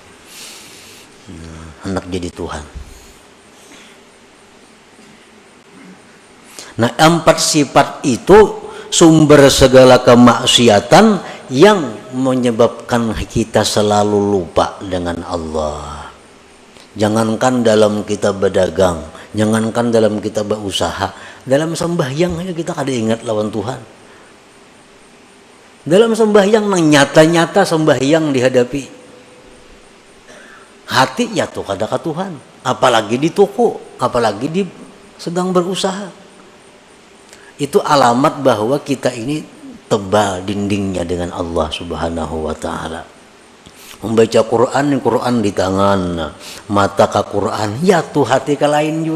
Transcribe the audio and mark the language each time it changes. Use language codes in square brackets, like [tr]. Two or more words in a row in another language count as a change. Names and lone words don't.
[id] Hendak jadi Tuhan. Nah, 4 sifat itu sumber segala kemaksiatan yang menyebabkan kita selalu lupa dengan Allah. Jangankan dalam kita berdagang, jangankan dalam kita berusaha, dalam sembahyang aja kita kada ingat lawan Tuhan. [bjn] Dalam sembahyang nang nyata-nyata sembahyang dihadapi, hati ya tuh kada ke Tuhan. [id] Apalagi di toko, apalagi di sedang berusaha. Itu alamat bahwa kita ini tebal dindingnya dengan Allah [ar] سبحانه وتعالى. [id] Membaca Quran di tangan, mata ke Quran, ya tuh hati ke lain juga.